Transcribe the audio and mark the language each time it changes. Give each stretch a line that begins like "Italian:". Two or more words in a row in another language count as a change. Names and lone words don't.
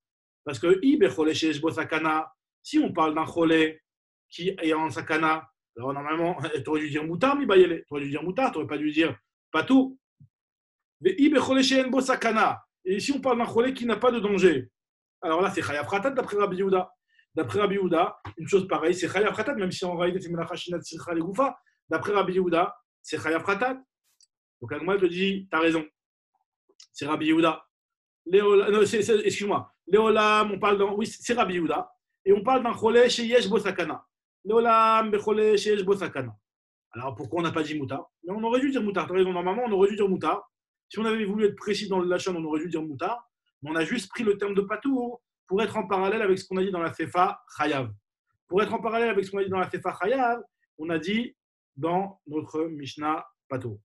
French: Parce que, si on parle d'un cholé qui est en sakana, alors normalement, tu aurais dû dire moutar,
Hebrew: מיבעי ליה.
French: Tu aurais dû dire moutar, tu n'aurais pas dû dire patour. Et si on parle d'un cholé qui n'a pas de danger, alors là, c'est
Hebrew: חייב חטאת
French: d'après Rabbi Yehuda. D'après Rabbi Yehuda, une chose pareille, c'est
Hebrew: חייב חטאת,
French: même si en réalité c'est
Hebrew: מלאכה שאינה צריכה לגופה.
French: D'après Rabbi Yehuda, c'est
Hebrew: חייב חטאת.
French: Donc Agma te dit, t'as raison, c'est Rabbi Yehuda. Excuse-moi, Léolam, on parle d'un, oui, c'est Rabbi Yehuda, et on parle d'un
Hebrew: חולה שיש בו סכנה. לעולם בחולה שיש בו סכנה.
French: Alors pourquoi on n'a pas dit moutar? Mais on aurait dû dire moutar. T'as raison, normalement on aurait dû dire moutar. Si on avait voulu être précis dans le lachon, on aurait dû dire moutar. Mais on a juste pris le terme de patour pour être en parallèle avec ce qu'on a dit dans la
Hebrew: סיפא חייב.
French: Pour être en parallèle avec ce qu'on a dit dans la
Hebrew: סיפא חייב,
French: on a dit dans notre Mishnah patour.